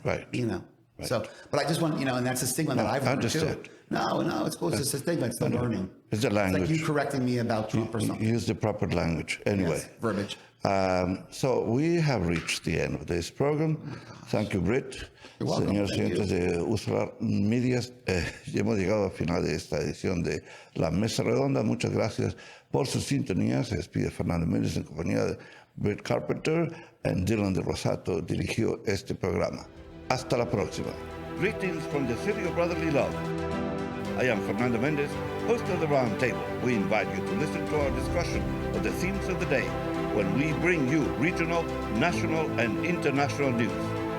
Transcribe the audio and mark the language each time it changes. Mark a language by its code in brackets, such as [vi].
[en] Right. So, but I just want, and that's a stigma that I've learned too. understand. No, it's cool. It's just a stigma. It's the learning. It's the language. It's like you correcting me about Trump or something. Use the proper language. Anyway. Yes, verbiage. So we have reached the end of this program. Thank you, Britt. You're welcome. [es] Señores [en] Thank [es] oyentes de Usala Medias, ya hemos llegado al final de esta edición de La Mesa Redonda. Muchas gracias por su sintonía. Se despide Fernando Mendez en compañía de Britt Carpenter y Dylan de Rosato dirigió este programa. Hasta la próxima. [en] Greetings from the city of brotherly love. I am Fernando Mendez, host of the Roundtable. We invite you to listen to our discussion of the themes of the day when we bring you regional, national, and international news.